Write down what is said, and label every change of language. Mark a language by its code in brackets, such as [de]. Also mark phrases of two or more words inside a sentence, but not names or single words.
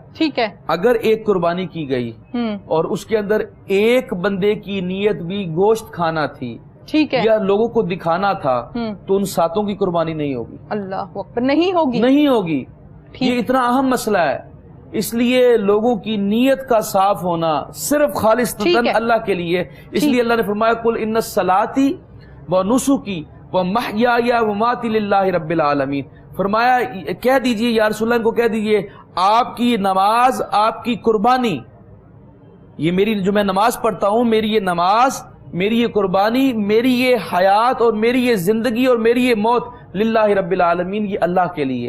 [ur] ٹھیک ہے, اگر ایک قربانی کی گئی اور اس کے اندر ایک بندے کی نیت بھی گوشت کھانا تھی, ٹھیک ہے, یا لوگوں کو دکھانا تھا, تو ان ساتوں کی قربانی نہیں ہوگی. [ar] اللہ اکبر, [ur] نہیں ہوگی. یہ اتنا اہم مسئلہ ہے, اس لیے لوگوں کی نیت کا صاف ہونا صرف خالصتاً اللہ کے لیے. اس لیے اللہ نے فرمایا [ar] قل ان صلاتی و نسکی و محیای و مماتی للہ رب العالمین. [ur] فرمایا کہہ دیجئے یا رسول اللہ کو کہہ دیجئے, آپ کی نماز, آپ کی قربانی, یہ میری جو میں نماز پڑھتا ہوں, میری یہ نماز, میری یہ قربانی, میری یہ حیات اور میری یہ زندگی اور میری یہ موت [ar] للہ رب العالمین, [ur] یہ اللہ کے لیے.